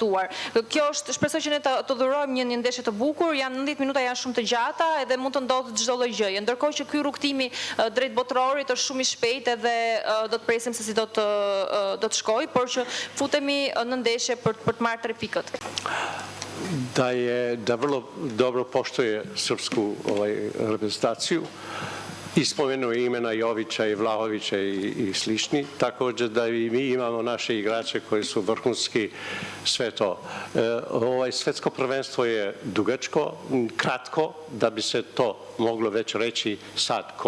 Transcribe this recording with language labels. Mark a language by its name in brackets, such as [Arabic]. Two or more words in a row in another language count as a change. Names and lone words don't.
[Albanian] Kjo është, shpresoj që ne të dhurojmë një ndeshje të bukur, janë 90 minuta janë shumë të gjata edhe mund të ndodhë çdo lloj gjëje. Ndërkohë që ky rrugtimi drejt botërorit është shumë i shpejtë edhe do të presim se si do të shkojë, por që futemi në ndeshje për të marrë 3 pikët. [Serbian] Da vrlo dobro poštuje srpsku reprezentaciju. I spomenuo imena Jovića i Vlahovića i slični, također da i mi imamo naše igrače koji su vrhunski, sve to. Svetsko prvenstvo je dugačko, kratko, da bi se to moglo već reći sad ko